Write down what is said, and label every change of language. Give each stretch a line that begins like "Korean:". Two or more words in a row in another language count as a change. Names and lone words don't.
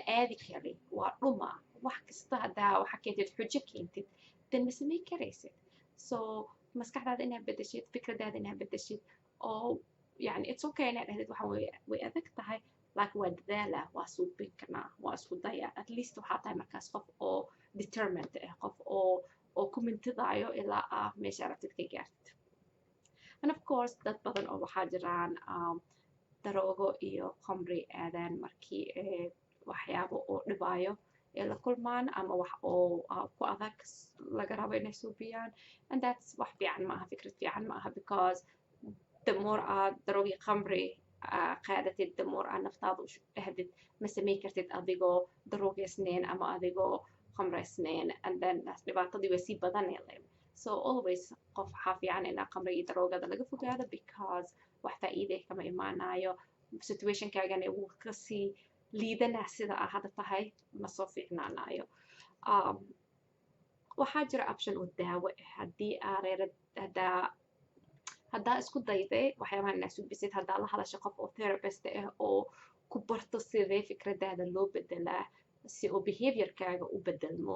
Somali: aadi kari waa dhuma wax kasta haddaa waxa keentid xujo keentid dan ma samayn karaysid so maskaxdaada inaad bedeshid fikradaada inaad bedeshid oo yani
English: it's okay
Somali: inaad dhahdid waxa way adag tahay laakiin waa dadaala waa suubin karnaa waa isku daya
English: at least
Somali: waxaa tahay markaas qof oo determined ah qof oo ku mintidaayo ilaa meesha aragtid ka gaartid
English: and of course
Somali: dad badan oo waxaa jiraan daroogo iyo khamri aadaan markii waxyaabo oo dhibaayo ee la kulmaan ama wax oo ku adag laga rabo inay suubiyaan
English: and that's
Somali: wax fiican maaha fikrad fiican maaha
English: because the more
Somali: aad daroogi khamri qaadatid
English: the more
Somali: aad naftaada u dhahdid ma samayn kartid adigoo daroogeysnayn ama adigoo khamraysnayn
English: and then
Somali: dhibaatadii way sii badanayleen so always qof waxaa fiican inaa khamriga iyo daroogada laga fogaado because wax faa'iide kama imaanayo situationkaagana wuu kasii liidanaa sida aa hadda tahay ma soo fiicnaanayo. waxaa jira option oo daawo ah haddii aa haddaa isku dayday waxyaabaha inaa subisid haddaa la hadasho qof oo therapist ah oo ku barto sidee fikradaada loo bedelaa si oo behaviorkaaga u bedelmo.